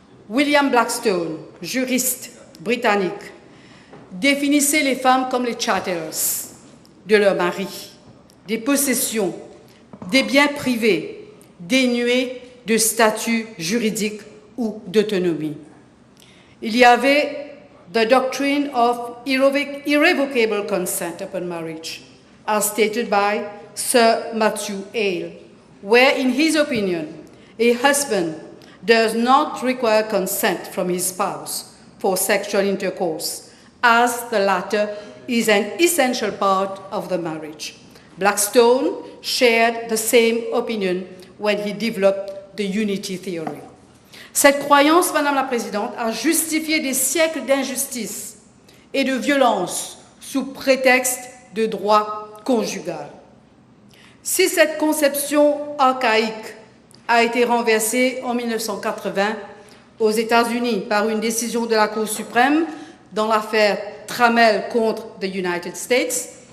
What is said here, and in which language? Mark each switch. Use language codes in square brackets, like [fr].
[fr] William Blackstone, juriste britannique, définissait les femmes comme les chattels de leur mari, des possessions, des biens privés dénués de statut juridique ou d'autonomie. Il y avait [en] the doctrine of irrevocable consent upon marriage, as stated by Sir Matthew Hale, where, in his opinion, a husband does not require consent from his spouse for sexual intercourse, as the latter is an essential part of the marriage. Blackstone shared the same opinion when he developed the unity theory. [fr] Cette croyance, Madame la Présidente, a justifié des siècles d'injustice et de violence sous prétexte de droit conjugal. Si cette conception archaïque a été renversée en 1980 aux États-Unis par une décision de la Cour suprême dans l'affaire Trammell contre the United States,